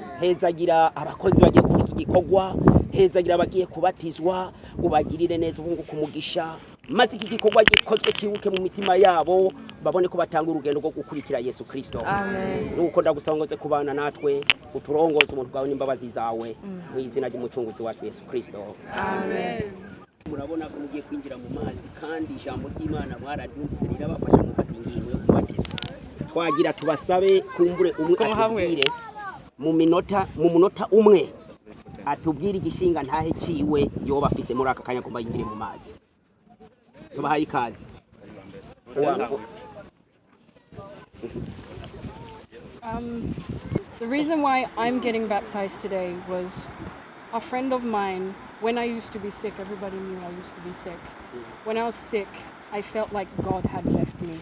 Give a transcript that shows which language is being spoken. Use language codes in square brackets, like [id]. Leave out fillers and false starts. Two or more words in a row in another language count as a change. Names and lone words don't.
[rw] Hezagira abakozi bagiye kuri iki gikorwa, hezagira abagiye kubatizwa, ubagirire neza ubunguka umugisha, maze iki gikorwa gikozwe kibuke mu mitima yabo, babone ko batanga urugendo rwo gukurikira Yesu Kristo. Amen. [rn] Nuko ndagusongoze kubana natwe, uturongoze umuntu bwawe n'imbabazi zawe, mu izina ry'umucunguzi wacu Yesu Kristo. Amen. [rw] Murabona ko mugiye kwinjira mu mazi kandi ijambo ry'Imana mwararyumvise rirabafasha mu gufata ingingo yo kubatiza. [rn] Twagira tubasabe kumbure umwe atubwire mu munota umwe atubwire igishinga ntahe ciwe yoba afise muri aka kanya kumba yinjire mu mazi. [rw] Tubahaye ikaze. [en] The reason why I'm getting baptized today was a friend of mine. When I used to be sick, everybody knew I used to be sick. When I was sick, I felt like God had left me.